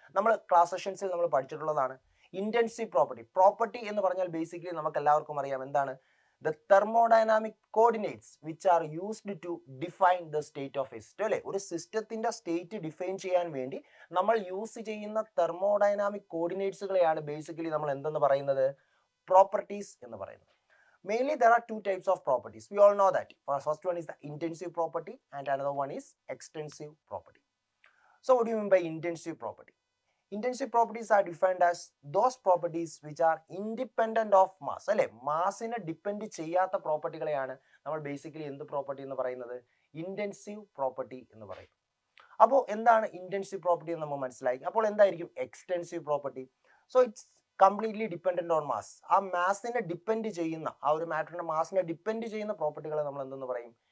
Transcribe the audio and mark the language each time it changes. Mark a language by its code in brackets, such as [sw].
[ml] നമ്മൾ ക്ലാസ് സെഷൻസിൽ നമ്മൾ പഠിച്ചിട്ടുള്ളതാണ് intensive property എന്ന് പറഞ്ഞാൽ ബേസിക്കലി നമുക്ക് എല്ലാവർക്കും അറിയാം എന്താണ്? [en] The thermodynamic coordinates which are used to define the state of a system. [ml] അല്ലേ, ഒരു സിസ്റ്റത്തിന്റെ സ്റ്റേറ്റ് ഡിഫൈൻ ചെയ്യാൻ വേണ്ടി നമ്മൾ യൂസ് ചെയ്യുന്ന തെർമോഡൈനാമിക് കോർഡിനേറ്റ്സുകളെയാണ് ബേസിക്കലി നമ്മൾ എന്തെന്ന് പറയുന്നത്? പ്രോപ്പർട്ടീസ് എന്ന് പറയുന്നത്. [en] Mainly there are 2 types of properties. We all know that. First one is the intensive property and another one is extensive property. So what do you mean by intensive property? Intensive properties are defined as those properties which are independent of mass. [ml] അല്ലെ, മാസിനെ depend ചെയ്യാത്ത പ്രോപ്പർട്ടികളെയാണ് നമ്മൾ basically എന്ത് property എന്ന് പറയുന്നത്? Intensive property എന്ന് പറയും. അപ്പോൾ എന്താണ് ഇന്റൻസീവ് പ്രോപ്പർട്ടി എന്ന് നമ്മൾ മനസ്സിലാക്കി. അപ്പോൾ എന്തായിരിക്കും [en] Extensive property? So it's completely dependent on mass. [ml] ആ മാസിനെ ഡിപ്പെൻഡ് ചെയ്യുന്ന, ആ ഒരു മാറ്ററിന്റെ മാസിനെ ഡിപ്പെൻഡ് ചെയ്യുന്ന പ്രോപ്പർട്ടികളെ നമ്മൾ എന്തെന്ന് പറയും?